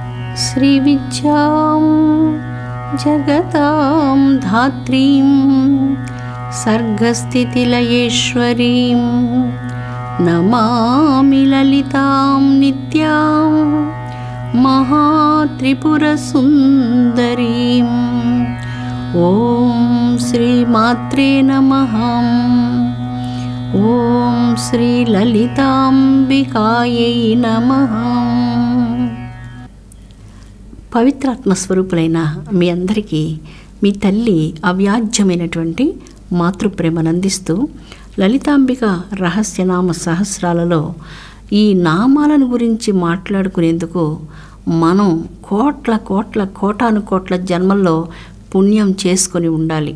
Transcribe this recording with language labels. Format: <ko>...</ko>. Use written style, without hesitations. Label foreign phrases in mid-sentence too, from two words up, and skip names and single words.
<sa>श्रीविद्यां जगतां धात्रीं सर्गस्थितिलयेश्वरीं नमामि ललितां नित्यां महात्रिपुरसुन्दरीं। ॐ श्रीमात्रे नमः। ఓం శ్రీ లలితాంబికాయై నమః.</sa> <te>పవిత్రాత్మస్వరూపులైన మీ అందరికీ మీ తల్లి అవ్యాజ్యమైనటువంటి మాతృప్రేమను అందిస్తూ లలితాంబిక రహస్యనామ సహస్రాలలో ఈ నామాలను గురించి మాట్లాడుకునేందుకు మనం కోటాను జన్మల్లో పుణ్యం చేసుకొని ఉండాలి.</te>